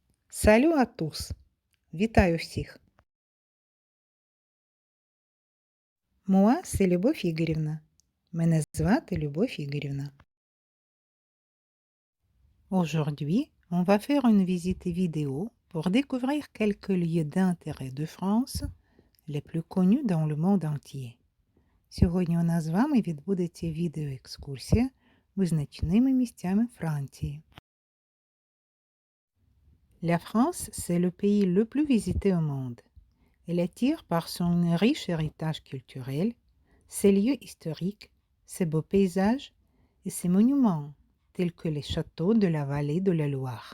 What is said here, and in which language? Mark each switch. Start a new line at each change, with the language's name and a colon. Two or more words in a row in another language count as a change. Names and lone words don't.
French: Salut à tous!
Ukrainian: Вітаю всіх!
French: Moi, c'est Любов Ігорівна.
Ukrainian: Мене звати Любов Ігорівна.
French: Aujourd'hui, on va faire une visite vidéo pour découvrir quelques lieux d'intérêt de France, les plus connus dans le monde entier.
Ukrainian: Сьогодні у нас з вами відбудеться відеоекскурсія визначними місцями Франції.
French: La France, c'est le pays le plus visité au monde. Elle attire par son riche héritage culturel, ses lieux historiques, ses beaux paysages et ses monuments, tels que les châteaux de la vallée de la Loire.